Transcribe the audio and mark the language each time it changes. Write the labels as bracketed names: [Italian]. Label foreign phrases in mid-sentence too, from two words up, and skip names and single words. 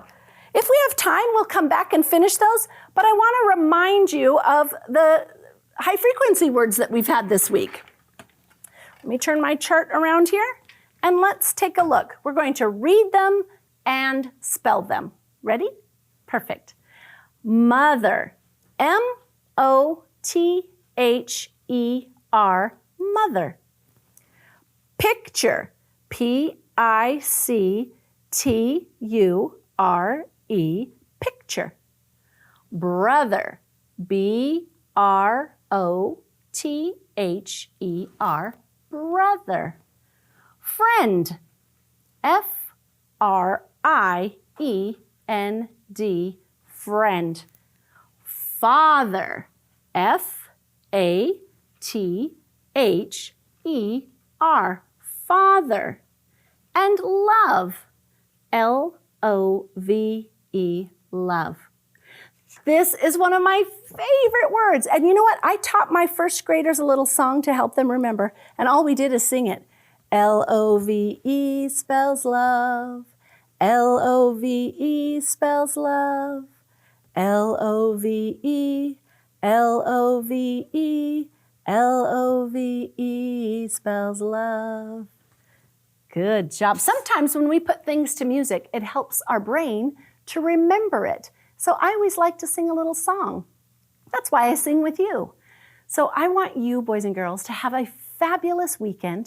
[English] If we have time, we'll come back and finish those, but I want to remind you of the high frequency words that we've had this week. Let me turn my chart around here, and let's take a look. We're going to read them and spell them. Ready? Perfect. Mother. M-O-T-H-E-R. Mother. Picture. P-I-C-T-U-R-E. Picture. Brother. B-R-O-T-H-E-R. Brother. Friend. F-R-I-E-N-D. Friend. Father. F-A-T-H-E-R. Father. And love. L-O-V-E. Love. This is one of my favorite words. And you know what? I taught my first graders a little song to help them remember. And all we did is sing it. L-O-V-E spells love. L-O-V-E spells love. L-O-V-E, L-O-V-E, L-O-V-E spells love. Good job. Sometimes when we put things to music, it helps our brain to remember it. So I always like to sing a little song. That's why I sing with you. So I want you, boys and girls, to have a fabulous weekend.